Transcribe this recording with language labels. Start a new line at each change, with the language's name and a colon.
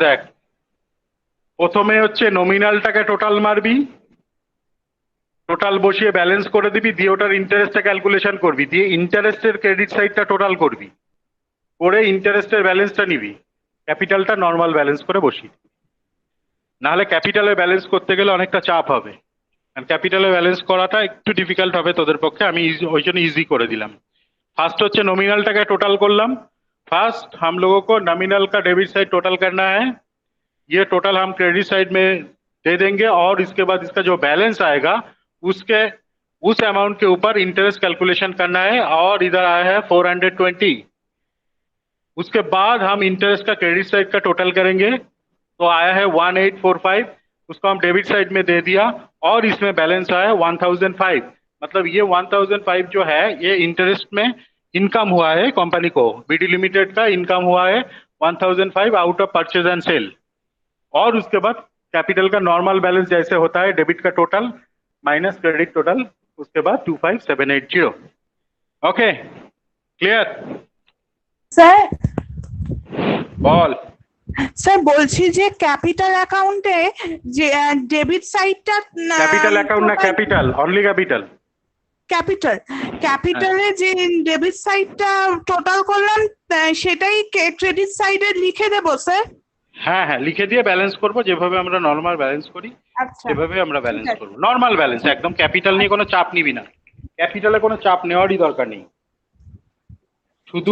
Bangla: দেখ, প্রথমে হচ্ছে নমিনালটাকে টোটাল মারবি, টোটাল বসিয়ে ব্যালেন্স করে দিবি, দিয়ে ওটার ইন্টারেস্টটা ক্যালকুলেশন করবি, দিয়ে ইন্টারেস্টের ক্রেডিট সাইডটা টোটাল করবি, করে ইন্টারেস্টের ব্যালেন্সটা নিবি, ক্যাপিটালটা নর্মাল ব্যালেন্স করে বসি। নাহলে ক্যাপিটালে ব্যালেন্স করতে গেলে অনেকটা চাপ হবে, আর ক্যাপিটালে ব্যালেন্স করাটা একটু ডিফিকাল্ট হবে তোদের পক্ষে, আমি ওই জন্য ইজি করে দিলাম। ফার্स्ट হচ্ছে नॉमिनल टोटल करलाम।
Hindi: फर्स्ट हम लोगों को नॉमिनल का डेबिट साइड टोटल करना है, ये टोटल हम क्रेडिट साइड में दे देंगे, और इसके बाद इसका जो बैलेंस आएगा उसके उस अमाउंट के ऊपर इंटरेस्ट कैलकुलेशन करना है, और इधर आया है 420। उसके बाद हम इंटरेस्ट का क्रेडिट साइड का टोटल करेंगे, तो आया है 1845, उसको हम डेबिट साइड में दे दिया, और इसमें बैलेंस आया 1005। मतलब ये 1005 जो है ये इंटरेस्ट में इनकम हुआ है, कंपनी को बीडी लिमिटेड का इनकम हुआ है 1005 out of purchase and cell. और उसके बाद कैपिटल का नॉर्मल बैलेंस जैसे होता है डेबिट का टोटल माइनस क्रेडिट टोटल, उसके बाद 25780। Okay, clear?
Bangla: স্যার বল। স্যার বলছি যে ক্যাপিটাল অ্যাকাউন্টে যে ডেবিট সাইডটা
Hindi: कैपिटल अकाउंट ना कैपिटल, ओनली कैपिटल।
Bangla: ক্যাপিটাল ক্যাপিটালে যে ডেবিট সাইডটা টোটাল করলাম সেটাই ক্রেডিট সাইডে লিখে দেবো স্যার? হ্যাঁ হ্যাঁ, লিখে দিয়ে ব্যালেন্স করব, যেভাবে আমরা নর্মাল ব্যালেন্স করি আচ্ছা সেভাবে আমরা ব্যালেন্স ঠিক আছে। করব, নর্মাল ব্যালেন্স একদম। ক্যাপিটাল নিয়ে কোনো চাপ নিবি না, ক্যাপিটালে কোনো চাপ নেওয়ারই দরকার নেই, শুধু